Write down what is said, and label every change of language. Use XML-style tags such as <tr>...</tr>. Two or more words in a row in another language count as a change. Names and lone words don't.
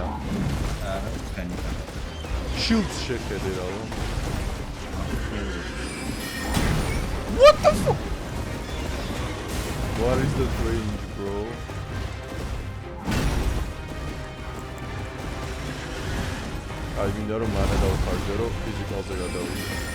<ka>არა, ცხენი. Shields შეხედე რა.</ka> <en>What the fuck? What is the range, bro?</en> <ka>აი მინდა რომ მანე დავხარჯო რომ ფიზიკალზე გადავიდე.</ka>